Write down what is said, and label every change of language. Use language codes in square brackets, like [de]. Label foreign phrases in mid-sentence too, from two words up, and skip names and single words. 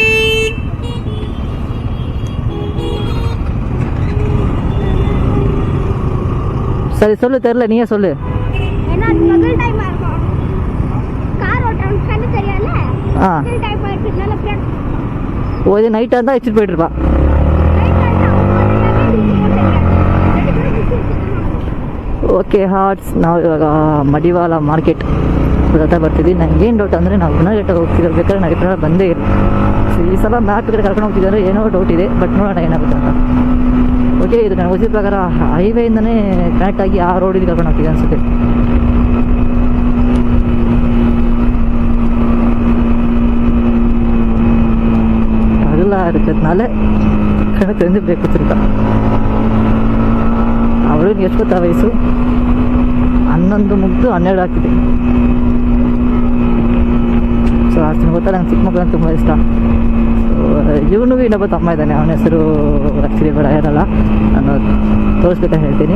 [ta] சரி சொல்லு, தெரியல நீயே சொல்லு. ஓ இது நைட்டாக இருந்தால் வச்சுட்டு போயிட்டு இருப்பான். [en] okay hearts, [kn] ನಾವು ಇವಾಗ ಮಡಿವಾಳ ಮಾರ್ಕೆಟ್ ಹತ್ರ ಬರ್ತಿದ್ವಿ. ನನಗೆ ಏನು ಡೌಟ್ ಅಂದರೆ ನಾವು ಇನ್ನೂ ಲೇಟಾಗಿ ಹೋಗ್ತಿರ್ಬೇಕಾದ್ರೆ ನಾವು ಈ ಬಂದೇ ಇಲ್ಲ. ಈ ಸಲ ಮ್ಯಾಪ್ ಕಡೆ ಕರ್ಕೊಂಡು ಹೋಗ್ತಿದ್ದಾರೆ, ಏನೋ ಡೌಟ್ ಇದೆ, ಬಟ್ ನೋಡೋಣ ಏನಾಗುತ್ತೆ ಅಂತ. ಓಕೆ ಇದು ನನಗೆ ಗೊತ್ತಿದ್ದ ಪ್ರಕಾರ ಹೈವೇಯಿಂದನೇ ಕನೆಕ್ಟ್ ಆಗಿ ಆ ರೋಡಿಗೆ ಕರ್ಕೊಂಡು ಹೋಗ್ತಿದೆ ಅನಿಸುತ್ತೆ. [ta] அதெல்லாம் இருக்கிறதுனால கணக்கு வந்து பிரேக் வச்சுருக்கான். [kn] ಅವಳಿಗೆ ಎಷ್ಟು ಗೊತ್ತಾ ವಯಸ್ಸು? 11 ಮುಗಿದು 12 ಆಗ್ತಿದೆ. ಸೊ ಅಷ್ಟು ಗೊತ್ತಾ, ನಂಗೆ ಚಿಕ್ಕ ಮಕ್ಕಳು ತುಂಬ ಇಷ್ಟ. ಸೊ ಇವನಿಗೂ ಇನ್ನೊಬ್ಬ ತಮ್ಮ ಇದ್ದಾನೆ, ಅವನ ಹೆಸರು ಆ್ಯಕ್ಚುಲಿ ಬೇಡ ಇರಲ್ಲ, ನಾನು ತೋರಿಸ್ಬೇಕಂತ ಹೇಳ್ತೀನಿ.